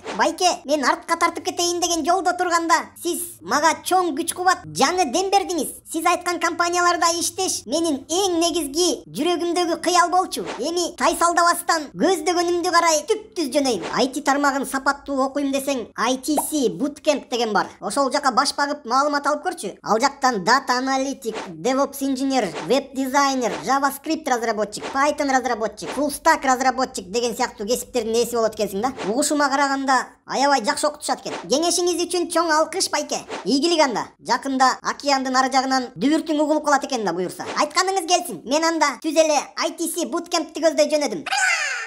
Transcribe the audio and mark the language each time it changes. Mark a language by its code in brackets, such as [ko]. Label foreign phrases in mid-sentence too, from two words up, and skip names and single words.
[ky] Байке, мен артка тартып кетейин деген жолдо турганда, сиз мага чоң күч кубат, жаңы дем бердиңиз. Сиз айткан компанияларда иштеш менин эң негизги жүрөгүмдөгү кыял болчу. Эми тайсалдабастан көздөгөнүмдү карай түптүз жөнөйм. IT тармагын сапаттуу окуйм десең, ITC Bootcamp деген бар. Ошол жака баш багып маалымат алып көрчү. Ал жактан [en] Data Analytic, DevOps Engineer, Web Designer, [ky] JavaScript разработчик, Python разработчик, [en] Full Stack [ky] разработчик деген сыяктуу кесиптердин ээси болот экенсиң да. Угушума караганда аябай жакшы окутушат экен. Кеңешиңиз үчүн чоң алкыш байке. Ийгилик анда. Жакында океандын ары жагынан дүбүртүң угулуп калат экен да буюрса. Айтканыңыз келсин. Мен анда түз эле ITC Bootcamp'ти көздөй жөнөдүм.